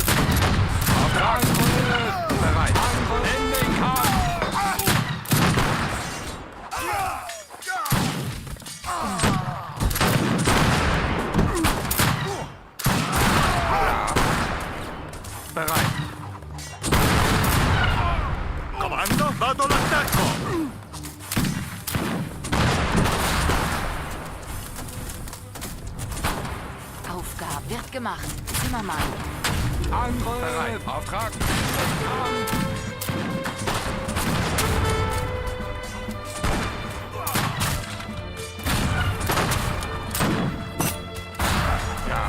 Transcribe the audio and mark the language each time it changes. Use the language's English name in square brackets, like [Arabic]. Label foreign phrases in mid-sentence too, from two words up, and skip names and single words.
[German] Auftrag. Angriff. Bereit. Angriff. In den Kampf. Bereit. [Italian] Comando, vado all'attacco! [German] Aufgabe wird gemacht. Zimmermann. Angriff. Bereit. Auftrag. Ja.